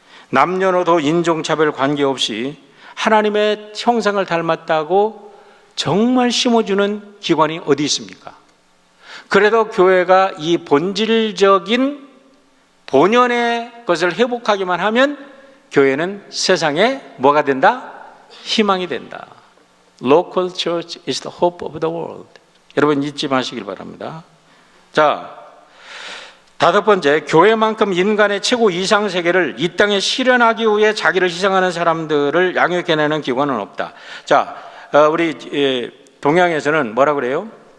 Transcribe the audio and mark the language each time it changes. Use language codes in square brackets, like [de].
[ko] 남녀노소 인종차별 관계없이 하나님의 형상을 닮았다고 정말 심어주는 기관이 어디 있습니까? 그래도 교회가 이 본질적인 본연의 것을 회복하기만 하면 교회는 세상에 뭐가 된다? 희망이 된다. [en] Local church is the hope of the world. [ko] 여러분 잊지 마시길 바랍니다. 자, 다섯 번째, 교회만큼 인간의 최고 이상 세계를 이 땅에 실현하기 위해 자기를 희생하는 사람들을 양육해내는 기관은 없다. 자, 우리 동양에서는 뭐라 그래요?